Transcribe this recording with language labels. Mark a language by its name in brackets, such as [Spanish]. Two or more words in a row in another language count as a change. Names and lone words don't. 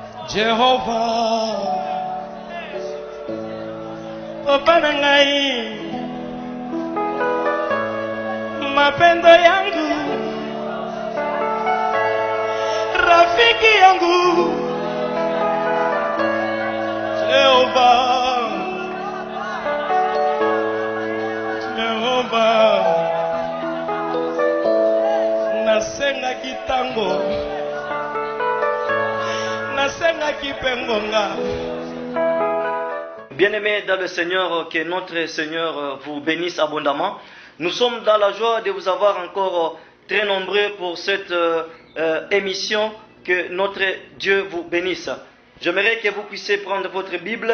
[Lingala] Jehovah, Papa na ngai, [Swahili] mapendo yangu, rafiki yangu, [Lingala] Jehovah, Jehovah, nasenga kitango, nasenga kipengonga. [French] Bien-aimés dans le Seigneur, que notre Seigneur vous bénisse abondamment. Nous sommes dans la joie de vous avoir encore très nombreux pour cette émission. Que notre Dieu vous bénisse. J'aimerais que vous puissiez prendre votre Bible.